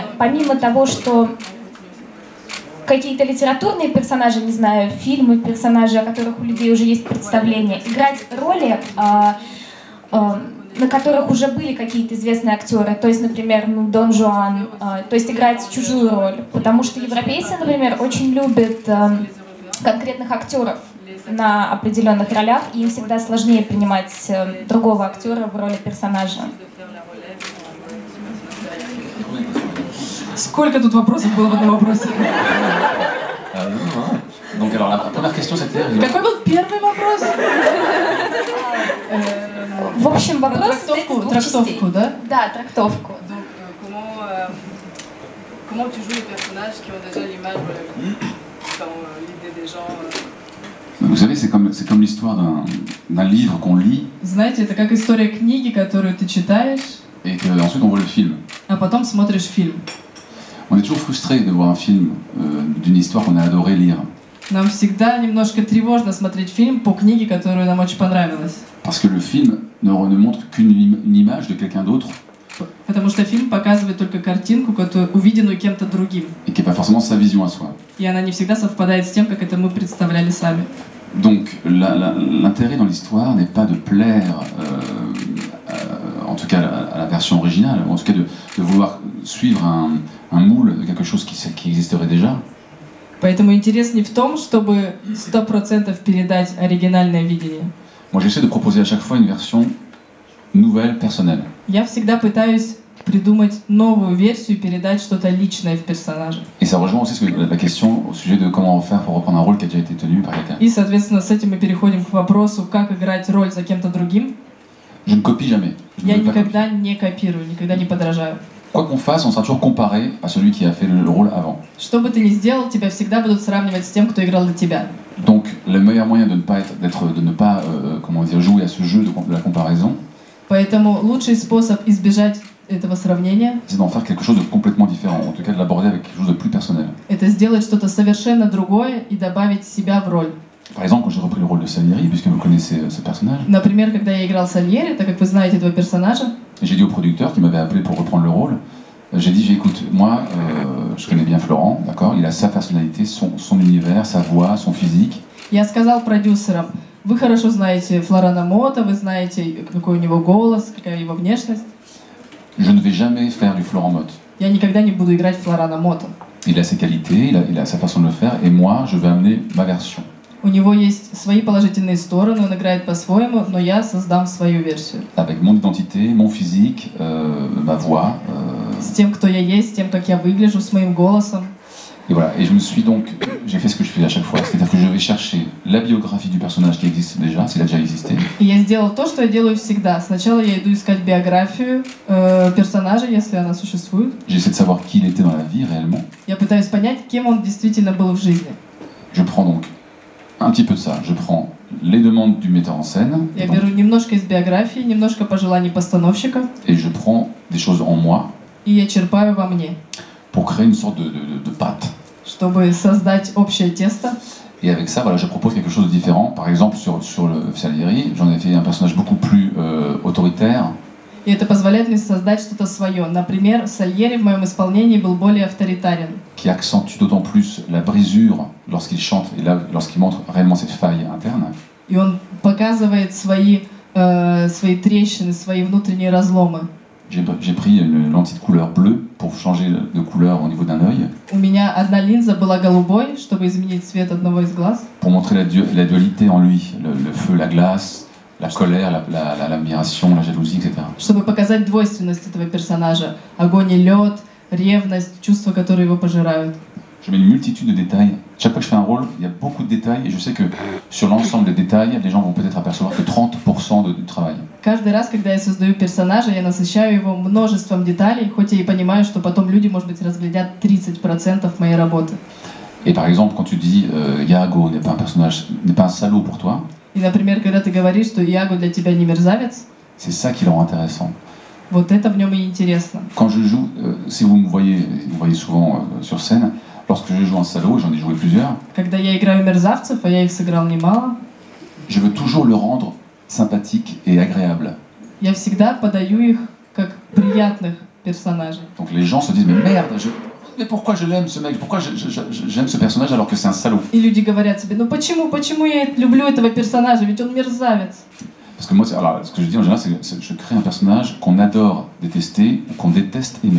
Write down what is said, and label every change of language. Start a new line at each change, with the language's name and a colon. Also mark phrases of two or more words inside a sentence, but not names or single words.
Russian: Помимо того, что какие-то литературные персонажи, не знаю, фильмы, персонажи, о которых у людей уже есть представление, играть роли, на которых уже были какие-то известные актеры, то есть, например, Дон Жуан, то есть играть чужую роль, потому что европейцы, например, очень любят конкретных актеров на определенных ролях, и им всегда сложнее принимать другого актера в роли персонажа. Сколько тут вопросов было в одном вопросе?
French: Donc alors la première question c'était.
Russian: Какой был первый вопрос? В общем, вопрос состоит из двух частей. Трактовку, да? Да, трактовку.
French: Comment tu joues les personnages qui ont déjà l'image dans l'idée des gens? Vous savez, c'est comme l'histoire d'un livre qu'on lit.
Russian: Знаете, это как история книги, которую ты читаешь.
French: Et qu'ensuite on voit le film.
Russian: А потом смотришь фильм.
French: On est toujours frustré de voir un film d'une histoire qu'on a adoré lire.
Russian: Нам всегда немножко тревожно смотреть фильм по книге, которую нам очень понравилась.
French: Parce que le film ne montre qu'une image de quelqu'un d'autre.
Russian: Потому что фильм показывает только картинку, увиденную кем-то другим.
French: Et qui n'est pas forcément sa vision à soi.
Russian: И она не всегда совпадает с тем, как это мы представляли сами.
French: Donc l'intérêt dans l'histoire n'est pas de plaire, en tout cas à la version originale, en tout cas de vouloir suivre un moule de quelque chose qui existerait déjà.
Russian: Поэтому интерес не в том, чтобы 100% передать оригинальное видение.
French: Moi j'essaie de proposer à chaque fois une version nouvelle, personnelle.
Russian: Я всегда пытаюсь придумать новую версию, передать что-то личное в персонаже.
French: Et ça rejoint aussi la question au sujet de comment faire pour reprendre un rôle qui a déjà été tenu par quelqu'un.
Russian: И, соответственно, с этим мы переходим к вопросу, как играть роль за кем-то другим.
French: Je ne copie jamais.
Russian: Я никогда не копирую, никогда не подражаю.
French: Quoi qu'on fasse, on sera toujours comparé à celui qui a fait le rôle avant.
Russian: Что бы ты ни сделал, тебя всегда будут сравнивать с тем, кто играл до тебя.
French: Donc, le meilleur moyen de ne pas comment dire, jouer à ce jeu de la comparaison,
Russian: Поэтому лучший способ избежать этого сравнения,
French: c'est d'en faire quelque chose de complètement différent, en tout cas de l'aborder avec quelque chose de plus personnel.
Russian: это сделать что-то совершенно другое и добавить себя в роль.
French: Par exemple, quand j'ai repris le rôle de Salieri, puisque vous connaissez ce personnage,
Russian: Например, когда я играл Сальери, так как вы знаете этого персонажа,
French: j'ai dit au producteur qui m'avait appelé pour reprendre le rôle, j'ai dit, écoute, moi, je connais bien Florent, d'accord, il a sa personnalité, son univers, sa voix, son physique.
Russian: я сказал продюсерам, вы хорошо знаете Флорана Мота, вы знаете, какой у него голос, какая его внешность.
French: Je ne vais jamais faire du Florent Mott.
Russian: Я никогда не буду играть Флорана Мота.
French: Il a ses qualités, il a sa façon de le faire, et moi, je vais amener ma version.
Russian: У него есть свои положительные стороны, он играет по-своему, но я создам свою версию.
French: Avec mon identité, mon physique, ma voix.
Russian: С тем, кто я есть, с тем, как я выгляжу, с моим голосом.
French: Et voilà, et je me suis donc, j'ai fait ce que je fais à chaque fois, c'est-à-dire que je vais chercher la biographie du personnage qui existe déjà, s'il a déjà existé.
Russian: И я сделал то, что я делаю всегда. Сначала я иду искать биографию персонажа, если она существует.
French: J'essaie de savoir qui il était dans la vie réellement.
Russian: Я пытаюсь понять, кем он действительно был в жизни.
French: Je prends donc un petit peu de ça. Je prends les demandes du metteur en scène.
Russian: Я беру немножко из биографии, немножко пожеланий постановщика.
French: Et je prends des choses en moi.
Russian: И я черпаю во мне.
French: Pour créer une sorte de pâte.
Russian: Чтобы создать общее тесто.
French: Et avec ça, voilà, je propose quelque chose de différent. Par exemple, sur le Salieri, j'en ai fait un personnage beaucoup plus autoritaire.
Russian: И это позволяет мне создать что-то свое. Например, Сальери в моем исполнении был более авторитарен.
French: Qui accentue d'autant plus la brisure lorsqu'il chante et là, lorsqu'il montre réellement ses failles internes.
Russian: И он показывает свои трещины, свои внутренние разломы.
French: J'ai pris une lentille de couleur bleue pour changer de couleur au niveau d'un œil.
Russian: У меня одна линза была голубой, чтобы изменить цвет одного из глаз.
French: Pour montrer la dualité en lui, le feu, la glace, la colère, l'admiration, la jalousie, etc.
Russian: Чтобы показать двойственность этого персонажа. Огонь и лед, ревность, чувства, которые его пожирают.
French: Je mets une multitude de détails. Chaque fois que je fais un rôle, il y a beaucoup de détails et je sais que sur l'ensemble des détails, les gens vont peut-être apercevoir que 30% du travail.
Russian: Каждый раз, когда я создаю персонажа, я насыщаю его множеством деталей, хоть я и понимаю, что потом люди, может быть, разглядят 30% моей работы.
French: Et par exemple, quand tu dis Iago n'est pas un personnage, n'est pas un salaud pour toi,
Russian: И, например, когда ты говоришь, что Iago для тебя не мерзавец,
French: c'est ça qui le rend intéressant.
Russian: вот это в нем и интересно.
French: Quand je joue, si vous me voyez souvent sur scène, lorsque je joue un salaud, j'en ai joué plusieurs,
Russian: Когда я играю мерзавцев, а я их сыграл немало,
French: je veux toujours le rendre sympathique et agréable.
Russian: я всегда подаю их как приятных персонажей.
French: Donc les gens se disent mais merde, mais pourquoi je l'aime ce mec, pourquoi j'aime ce personnage alors que c'est un salaud.
Russian: И люди говорят себе, ну почему я люблю этого персонажа, ведь он мерзавец.
French: Parce que moi, alors, ce que je dis en général, c'est que je crée un personnage qu'on adore détester ou qu'on déteste aimer.